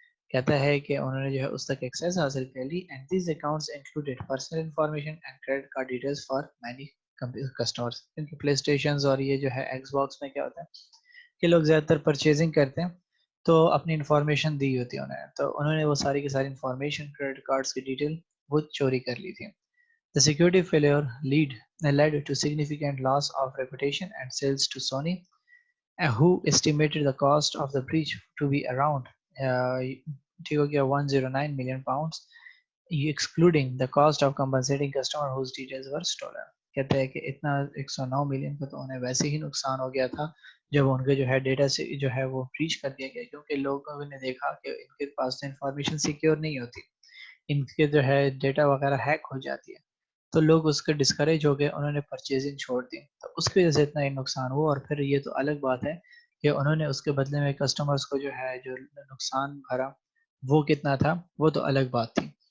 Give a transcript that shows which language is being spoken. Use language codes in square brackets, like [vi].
[ur] کہتا ہے کہ انہوں نے جو ہے اس تک ایکسیس حاصل کر لی, [en] And these accounts included personal information and credit card details for many customers. [ur] کیونکہ پلے اسٹیشنز اور یہ جو ہے ایکس باکس میں کیا ہوتا ہے کہ لوگ زیادہ تر پرچیزنگ کرتے ہیں تو اپنی انفارمیشن دی ہوتی ہے انہیں, تو انہوں نے وہ ساری کی ساری انفارمیشن کریڈٹ کارڈز کی ڈیٹیل وہ چوری کر لی تھی. [en] The security failure led to significant loss of reputation and sales to Sony, who estimated the cost of the breach to be around [ur] ٹھیک ہو گیا [en] 109 million pounds, excluding the cost of compensating customer whose details were stolen. [ur] کہتے ہیں کہ اتنا 109 million کا تو انہیں ویسے ہی نقصان ہو گیا تھا جب ان کے جو ہے ڈیٹا سے جو ہے وہ بریچ کر دیا گیا, کیونکہ لوگوں نے دیکھا کہ ان کے پاس انفارمیشن سیکیور نہیں ہوتی, ان کے جو ہے ڈیٹا وغیرہ ہیک ہو جاتی ہے, تو لوگ اس کے ڈسکریج ہو گئے, انہوں نے پرچیزنگ چھوڑ دی, تو اس کی وجہ سے اتنا ہی نقصان ہوا. اور پھر یہ تو الگ بات ہے کہ انہوں نے اس کے بدلے میں کسٹمرز کو جو ہے جو نقصان بھرا وہ کتنا تھا, وہ تو الگ بات تھی.